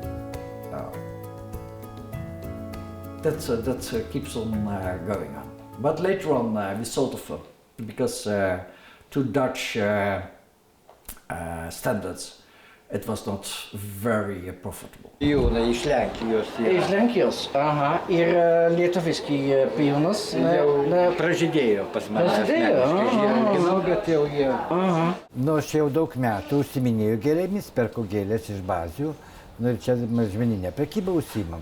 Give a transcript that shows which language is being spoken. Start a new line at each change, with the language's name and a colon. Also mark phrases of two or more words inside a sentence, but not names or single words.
English: That keeps on going on. But later on we sold the film because to Dutch standards it was not very profitable.
Lithuanian: Pijūnai iš Lenkijos. Iš Lenkijos, ir lietuviški pijūnas. Pražydėjo pas mane. Pražydėjo? Bet jau jie... Nu, aš jau daug metų užsiminėjau gėlėmis, perku gėlės iš bazių, ir čia mažmeninė prekyba užsiimam.